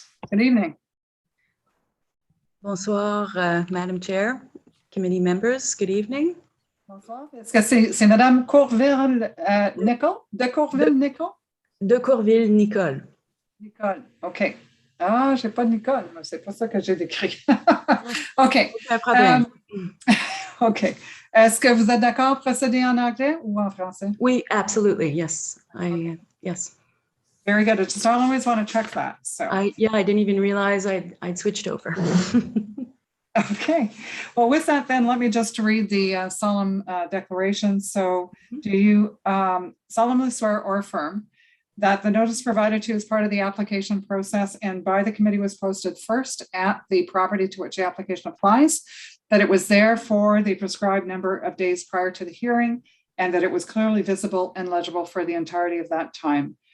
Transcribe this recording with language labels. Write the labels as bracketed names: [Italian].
[English] Good evening. [French] Bonsoir, [English] Madam Chair, committee members, good evening. [French] Bonsoir. Est-ce que c'est Madame Courville Nicole? De Courville Nicole? De Courville Nicole. Nicole, OK. Ah, j'ai pas de Nicole, c'est pas ça que j'ai décrit. OK. Aucun problème. OK. Est-ce que vous êtes d'accord de procéder en anglais ou en français? Oui, [English] absolutely, yes. Yes. Very good. I just always want to check that. So I didn't even realize I'd switched over. Okay. Well, with that, then let me just read the solemn declaration. So do you solemnly swear or affirm that the notice provided to you as part of the application process and by the committee was posted first at the property to which the application applies, that it was there for the prescribed number of days prior to the hearing, and that it was clearly visible and legible for the entirety of that time?